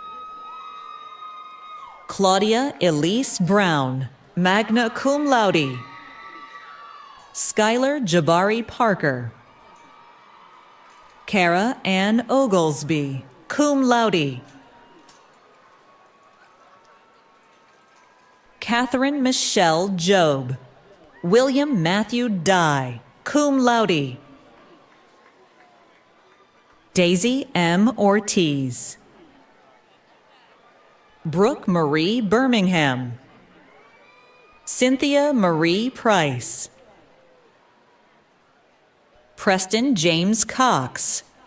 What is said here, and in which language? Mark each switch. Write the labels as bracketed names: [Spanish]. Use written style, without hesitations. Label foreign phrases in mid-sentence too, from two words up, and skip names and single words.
[English] Claudia Elise Brown, [Latin] magna cum laude, [English] Skylar Jabari Parker, Kara Ann Oglesby, [Latin] cum laude. [English] Catherine Michelle Job. William Matthew Dye, [Latin] cum laude. [English] Daisy M. Ortiz. Brooke Marie Birmingham. Cynthia Marie Price. Preston James Cox.